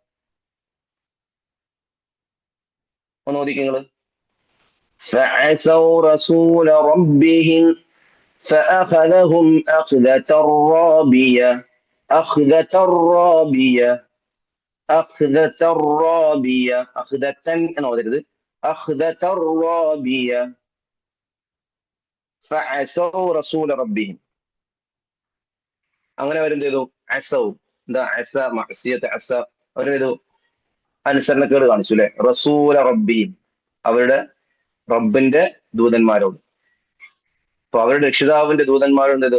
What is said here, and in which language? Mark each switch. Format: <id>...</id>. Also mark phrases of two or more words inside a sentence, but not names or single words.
<ar>فعسوا رسول ربهم فأخذهم أخذة رابية. أخذة رابية. أخذة رابية. أخذة أخذة رابية. فعسوا رسول ربهم.</ar> <ml>അങ്ങനെ അവരെന്ത് ചെയ്തു? അസൗ. എന്താ അസ? മഅസിയത്ത്. അസ അവരെന്ത് ചെയ്തു? അനുസരണക്കേട് കാണിച്ചു അല്ലെ?</ml> <ar>رسول ربهم</ar> <ml>അവരുടെ റബ്ബിന്റെ ദൂതന്മാരോട്. അപ്പൊ അവരുടെ രക്ഷിതാവിന്റെ ദൂതന്മാരോട് എന്ത് ചെയ്തു?</ml>